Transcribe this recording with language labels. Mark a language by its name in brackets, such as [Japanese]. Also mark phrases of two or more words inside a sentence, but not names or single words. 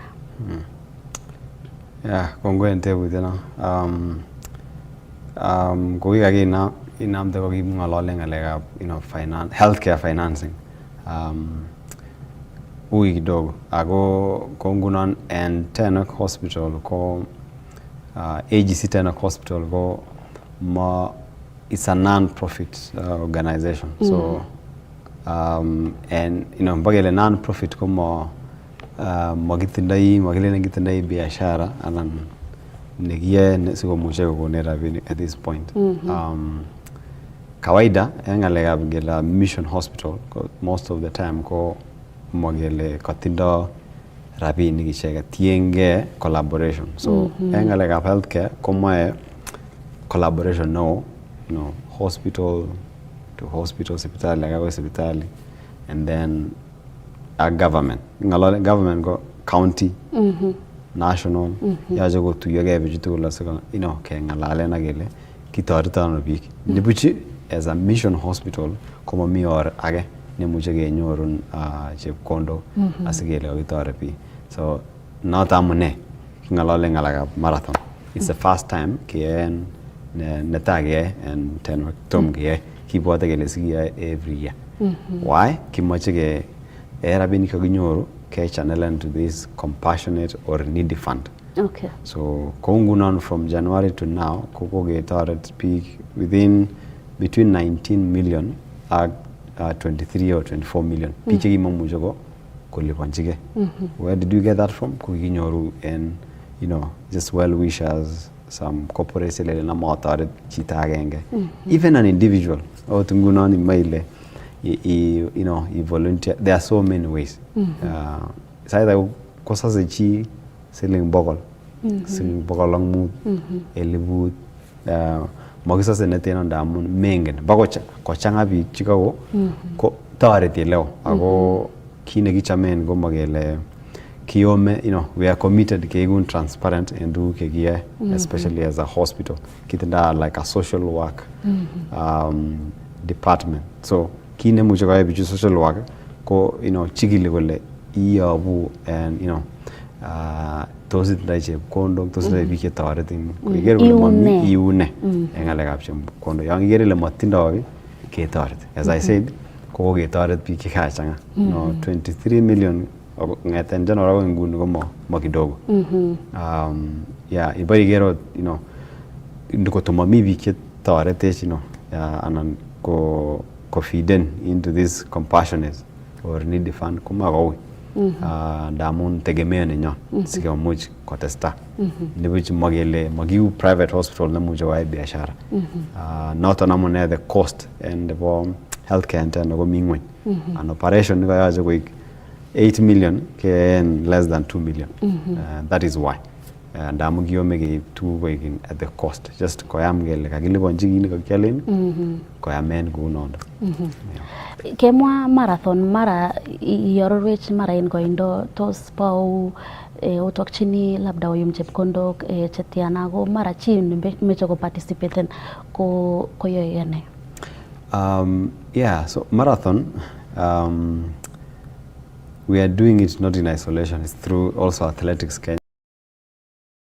[Kipsigis] Kongoi en tebutyono. Ko inamde kokimng'olole ng'alekab [English] healthcare financing. [Kipsigis] Ui kidogo ako ngunon en Tenwek Hospital ko AGC Tenwek Hospital ko [English] it's a non-profit organization. [Kipsigis] So and mbagele non-profit ko makilenen kitindoi biashara anan nekiyae sikomuche kokone rabinik [English] at this point. [Kipsigis] Kawaida en ng'alekab ngele Mission Hospital [English] most of the time [Kipsigis] ko magele katindo rabinik icheket tienge collaboration. So en ng'alekab healthcare komoe collaboration no, [English] hospital to hospital, [Kipsigis] sipitali akoi sipitali, [English] and then government. [Kipsigis] Ng'alole government ko county, national, yache kotuyogei bichu tugul asiko keng'alalen akele kitoreto ano biik. Nibuchi [English] as a mission hospital [Kipsigis] komomi or age nemuche kenyorun chepkondok asikele kakitoret biik. So not amune king'alole ng'alekab marathon. [English] It's the first time [Kipsigis] keyaen netai keyae en Tenwek, tom keyae. Kibwote kele sikiyae [English] every year. [Kipsigis] Why? Kimoche ke rabinik kakinyoru ke channelen [English] to this compassionate or needy fund. Okay. [Kipsigis] So ko ngunon [English] from January to now [Kipsigis] ko koketoret biik [English] between 19 million [Kipsigis] ak 23 or 24 million. Biik chekimamuche kolipanchike. [English] Where did you get that from? [Kipsigis] Ko kikinyoru en [English] just well wishers, some corporates [Kipsigis] lele na motoret chito agenge. [English] Even an individual. [Kipsigis] Ngunon imaile [English] you volunteer. There are so many ways. [Kipsigis] Saida kosase chi siling bokol lang mut elibut makisase neteno ndamun mengen bako kochanga biik chikako ko toreti leo ako kit nekichamen ko makele kiome [English] we are committed [Kipsigis] keikun transparent en tuguk chekiyae especially [English] as a hospital [Kipsigis] kitinda [English] like a social work department. [Kipsigis] So kit nemuche koyai bichu [English] social work [Kipsigis] ko chikili kole iyobu and tos itindoi chepkondok, tos itindoi biik chetoretin, iker kole mami iune en ng'alekab chepkondok. Yon ikere ile matindoi ketoreti. [English] As I said, [Kipsigis] ko ketoret biik chekachang'a. 23 million ng'eten January akoi nguni ko mo kidogo. Ibo ikero kotomami biik chetoretech anan ko feeden [English] into this compassionate or needy fund [Kipsigis] komakoui. Ndamun tegemeo nenyon sikemuch kotesta. Nibuch magiu [English] private hospital [Kipsigis] nemuche koyai biashara. Noton amune [English] the cost and [Kipsigis] nebo healthcare intern ko mi ng'weny. [English] An operation [Kipsigis] nikoyoche koik [English] 8 million in less than 2 million. That is why. [Kipsigis] Ndamun kiome keib tuguk koik [English] at the cost. [Kipsigis] Just koyam kele kakiliponchi kit nekakialen koyamen kounondo. Kemwa marathon mara iororwech mara en koindo tos pou otokchini labda oyum chepkondok chetiana ko mara chi nemeche ko participaten ko yoe ne? [English] So marathon we are doing it not in isolation. It's through also Athletics Kenya.